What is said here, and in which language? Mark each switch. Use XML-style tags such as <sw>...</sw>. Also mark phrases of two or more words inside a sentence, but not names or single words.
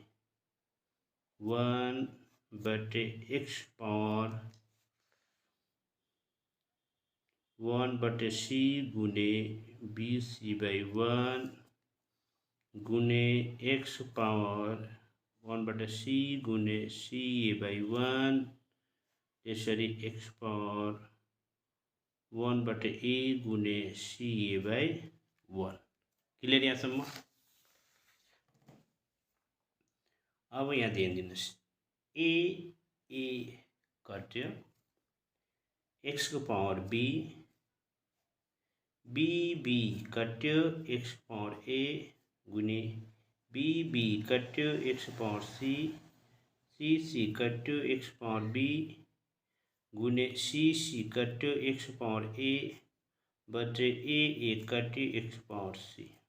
<ne>1 बटे x पावर 1/c गुणे bc बाई 1 गुणे x पावर 1/c गुणे ca बाई 1 त्यसरी x पावर 1/a गुणे ca बाई 1। क्लियर यहाँसम्म? अब यहाँ ध्यान दिनुस् a कट्यो x को पावर b बीबी कट्यो एक्स पावर ए गुने बीबी कट्यो एक्स पावर सी कट्यो एक्स पावर बी गुने सी कट्यो एक्स पावर ए बटे ए कट्यो एक्स पावर सी।</ne>